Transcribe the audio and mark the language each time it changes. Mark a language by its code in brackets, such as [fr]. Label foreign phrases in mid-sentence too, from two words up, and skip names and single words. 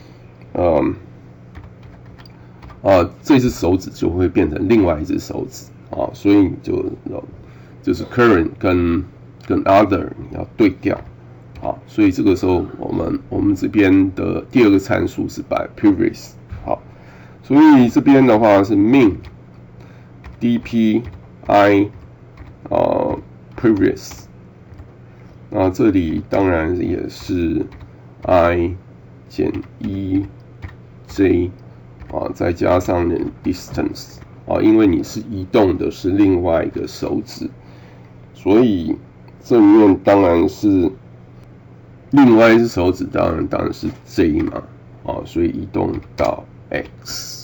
[zh] 這隻手指就會變成另外一隻手指所以你就是 current 跟 other 你要對調所以這個時候我們這邊的第二個參數是擺 previous 所以這邊的話是 [en] min dp i previous， [zh] 那這裡當然也是 i 減1 j再加上distance因為你是移動的是另外一個手指，所以這裡面當然是另外一隻手指當然是 j 嘛所以移動到 x。